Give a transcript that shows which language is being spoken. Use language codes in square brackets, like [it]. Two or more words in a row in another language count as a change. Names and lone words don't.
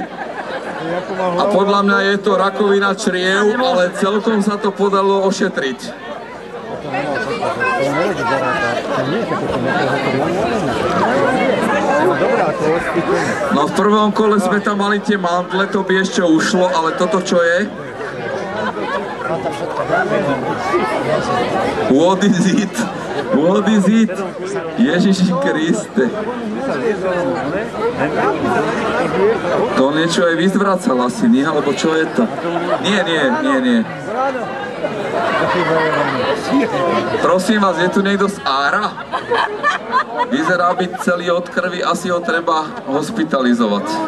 [sk] A podľa mňa je to rakovina čriev, ale celkom sa to podalo ošetriť. No v prvom kole sme tam mali tie mantle, to by ešte ušlo, ale toto čo je? [en] What is it? What is it? [sk] Ježiši Kriste. To niečo aj vyzvracal asi, nie? Alebo čo je to? Nie. Prosím vás, je tu niekto z Ára? Vyzerá byť celý od krvi, asi ho treba hospitalizovať.